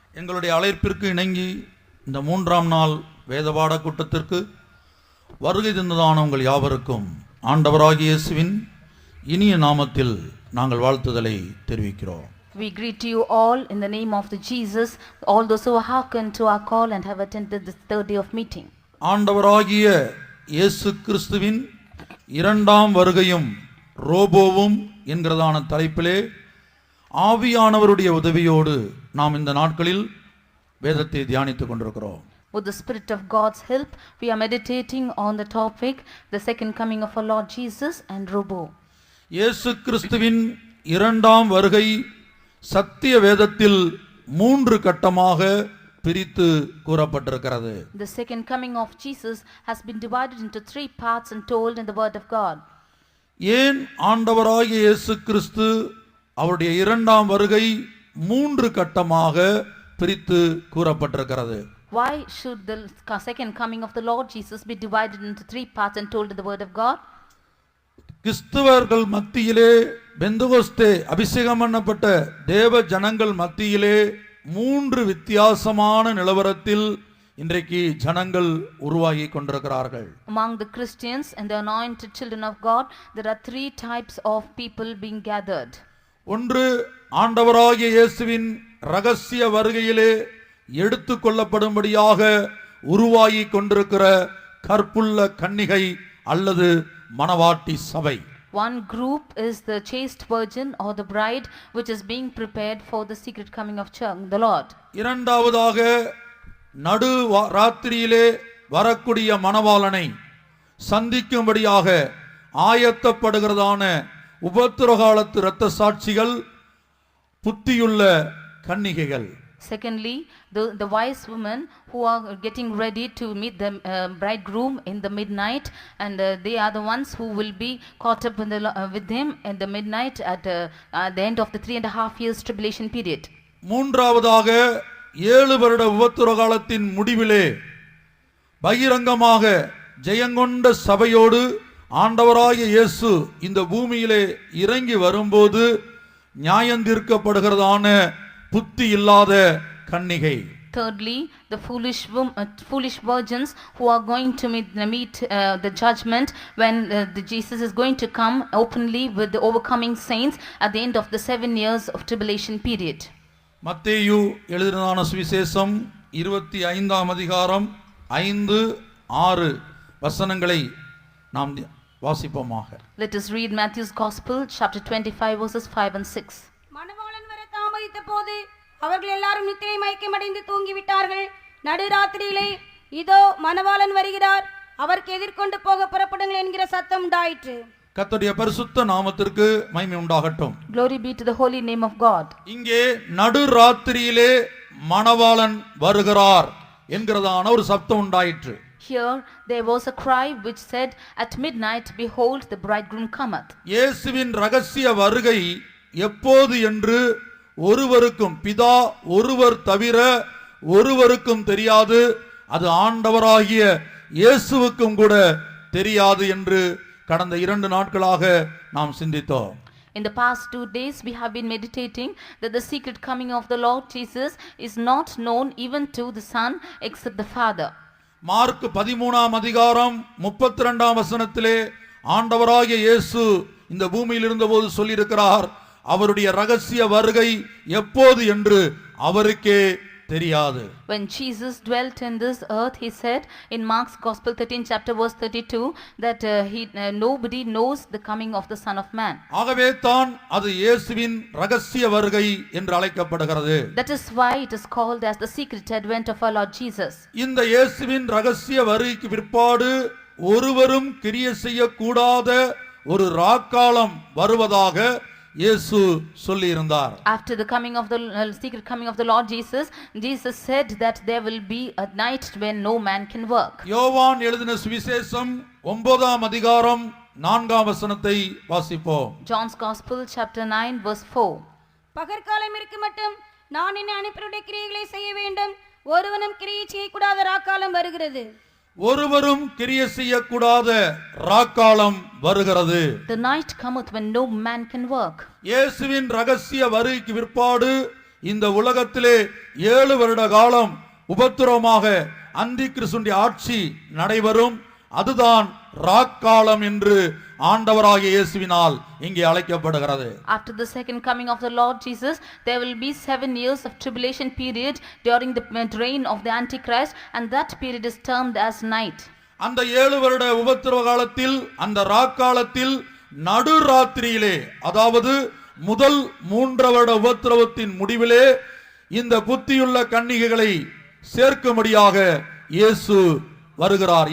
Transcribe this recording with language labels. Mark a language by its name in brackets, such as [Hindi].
[Tamil] எங்களுடைய அழைப்பிற்கு இணங்கி இந்த 3ஆம் நாள் வேதபாட கூட்டத்திற்கு வருகை தந்ததான உங்கள் யாவருக்கும் ஆண்டவராகிய இயேசுவின் இனிய நாமத்தில் நாங்கள் வாழ்த்துதலை தெரிவிக்கிறோம். [English] We greet you all in the name of the Jesus, all those who have hearkened to our call and have attended this third day of meeting. [Tamil] ஆண்டவராகிய இயேசு கிறிஸ்துவின் இரண்டாம் வருகையும் ரோபோவும் என்கிறதான தலைப்பிலே ஆவியானவருடைய உதவியோடு நாம் இந்த நாட்களில் வேதத்தை தியானித்துக் கொண்டிருக்கிறோம். [English] With the Spirit of God's help, we are meditating on the topic, the second coming of our Lord Jesus and Robo. [Tamil] இயேசு கிறிஸ்துவின் இரண்டாம் வருகை சத்திய வேதத்தில் 3 கட்டமாக பிரித்து கூறப்பட்டிருக்கிறது. [English] The second coming of Jesus has been divided into 3 parts and told in the word of God. [Tamil] ஏன் ஆண்டவராகிய இயேசு கிறிஸ்து அவருடைய இரண்டாம் வருகை 3 கட்டமாக பிரித்து கூறப்பட்டிருக்கிறது? [English] Why should the second coming of the Lord Jesus be divided into 3 parts and told in the word of God? [Tamil] கிறிஸ்தவர்கள் மத்தியிலே பெந்தகோஸ்தே அபிஷேகம் பண்ணப்பட்ட தேவ ஜனங்கள் மத்தியிலே 3 வித்தியாசமான நிலவரத்தில் இன்றைக்கு ஜனங்கள் உருவாகி கொண்டிருக்கிறார்கள். [English] Among the Christians and the anointed children of God, there are 3 types of people being gathered. [Tamil] ஒன்று, ஆண்டவராகிய இயேசுவின் ரகசிய வருகையிலே எடுத்துக் கொள்ளப்படும்படியாக உருவாகி கொண்டிருக்கிற கற்புள்ள கன்னிகை அல்லது மணவாட்டி சபை. [English] One group is the chaste virgin or the bride which is being prepared for the secret coming of the Lord. [Tamil] இரண்டாவதாக நடு ராத்திரியிலே வரக்கூடிய மணவாளனை சந்திக்கும்படியாக ஆயத்தப்படுகிறதான உபத்திரகாலத்து இரத்த சாட்சிகள், புத்தியுள்ள கன்னிகைகள். [English] Secondly, the wise women who are getting ready to meet the bridegroom in the midnight, and they are the ones who will be caught up with him in the midnight at the end of the 3.5 years tribulation period. [Tamil] மூன்றாவதாக 7 வருட உபத்திர காலத்தின் முடிவிலே பகிரங்கமாக ஜெயங்கொண்ட சபையோடு ஆண்டவராகிய இயேசு இந்த பூமியிலே இறங்கி வரும்போது நியாயந்தீர்க்கப்படுகிறதான புத்தி இல்லாத கன்னிகை. [English] Thirdly, the foolish virgins who are going to meet the judgment when Jesus is going to come openly with the overcoming saints at the end of the 7 years of tribulation period. [Tamil] மத்தேயு எழுதினதான சுவிசேஷம் 25ஆம் அதிகாரம் 5-6 வசனங்களை நாம் வாசிப்போமாக. [English] Let us read Matthew's Gospel, chapter 25, verses 5 and 6. [Tamil] மணவாளன் வர தாமதித்த போது அவர்கள் எல்லாரும் நித்திரை மயக்கமடைந்து தூங்கிவிட்டார்கள். நடுராத்திரியிலே இதோ மணவாளன் வருகிறார், அவருக்கு எதிர்கொண்டு போக புறப்படுங்கள் என்கிற சத்தம் உண்டாயிற்று. கர்த்தருடைய பரிசுத்த நாமத்திற்கு மகிமை உண்டாகட்டும். [English] Glory be to the holy name of God. [Tamil] இங்கே நடுராத்திரியிலே மணவாளன் வருகிறார் என்கிறதான ஒரு சத்தம் உண்டாயிற்று. [English] Here there was a cry which said, at midnight, behold, the bridegroom cometh. [Tamil] இயேசுவின் ரகசிய வருகை எப்போது என்று ஒருவருக்கும், பிதா ஒருவர் தவிர ஒருவருக்கும் தெரியாது. அது ஆண்டவராகிய இயேசுவுக்கும் கூட தெரியாது என்று கடந்த 2 நாட்களாக நாம் சிந்தித்தோம். [English] In the past 2 days we have been meditating that the secret coming of the Lord Jesus is not known even to the Son except the Father. [Tamil] Mark 13ஆம் அதிகாரம் 32ஆம் வசனத்திலே ஆண்டவராகிய இயேசு இந்த பூமியில் இருந்தபோது சொல்லியிருக்கிறார், அவருடைய ரகசிய வருகை எப்போது என்று அவருக்கே தெரியாது. [English] When Jesus dwelt in this earth, he said in Mark's Gospel 13 chapter verse 32 that nobody knows the coming of the Son of Man. [Tamil] ஆகவே தான் அது இயேசுவின் ரகசிய வருகை என்று அழைக்கப்படுகிறது. [English] That is why it is called as the secret advent of our Lord Jesus. [Tamil] இந்த இயேசுவின் ரகசிய வருகைக்கு பிற்பாடு ஒருவரும் கிரியை செய்யக்கூடாத ஒரு ராக்காலம் வருவதாக இயேசு சொல்லி இருந்தார். [English] After the coming of the secret coming of the Lord Jesus, Jesus said that there will be a night when no man can work. [Tamil] யோவான் எழுதின சுவிசேஷம் 9ஆம் அதிகாரம் 4ஆம் வசனத்தை வாசிப்போம். [English] John's Gospel chapter 9 verse 4. [Tamil] பகற்காலம் இருக்கு மட்டும் நான் என்னை அனுப்பினுடைய கிரியைகளை செய்ய வேண்டும், ஒருவனும் கிரியை செய்யக்கூடாத ராக்காலம் வருகிறது. ஒருவரும் கிரிய செய்யக்கூடாத ராக்காலம் வருகிறது. [English] The night cometh when no man can work. [Tamil] இயேசுவின் ரகசிய வருகைக்கு பிற்பாடு இந்த உலகத்திலே 7 வருட காலம் உபத்திரவமாக அந்தி கிறிஸ்துவின் ஆட்சி நடைபெறும். அதுதான் ராக்காலம் என்று ஆண்டவராகிய இயேசுவினால் இங்கே அழைக்கப்படுகிறது. [English] After the second coming of the Lord Jesus, there will be 7 years of tribulation period during the reign of the Antichrist, and that period is termed as night. [Tamil] அந்த 7 வருட உபத்திரவ காலத்தில், அந்த ராக்காலத்தில் நடுராத்திரியிலே, அதாவது முதல் 3 வருட உபத்திரவத்தின் முடிவிலே இந்த புத்தியுள்ள கன்னிகைகளை சேர்க்கும்படியாக இயேசு வருகிறார்.